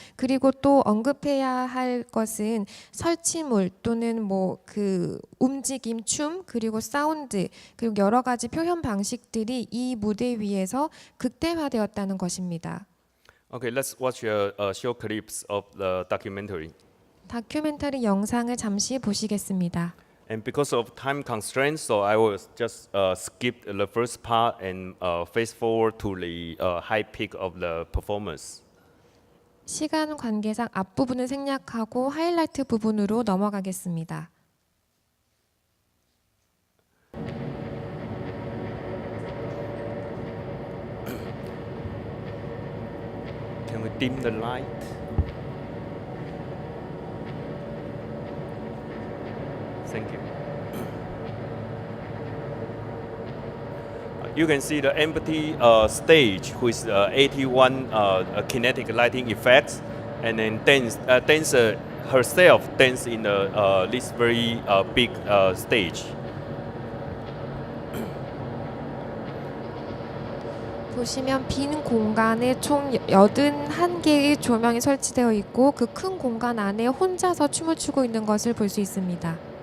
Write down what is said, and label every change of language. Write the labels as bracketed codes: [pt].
[ko] 그리고 또 언급해야 할 것은 설치물 또는 뭐 그 움직임, 춤, 그리고 사운드, 그리고 여러 가지 표현 방식들이 이 무대 위에서 극대화되었다는 것입니다. [en] Okay, let's watch short clips of the documentary. [ko] 다큐멘터리 영상을 잠시 보시겠습니다. [en] And because of time constraints, so I will just skip the first part and fast forward to the high peak of the performance. [ko] 시간 관계상 앞부분을 생략하고 하이라이트 부분으로 넘어가겠습니다. [en] Can we dim the light? Thank you. You can see the empty stage with 81 kinetic lighting effects, and then dancer herself dance in this very big stage. [ko] 보시면 빈 공간에 총 81개의 조명이 설치되어 있고 그 큰 공간 안에 혼자서 춤을 추고 있는 것을 볼 수 있습니다.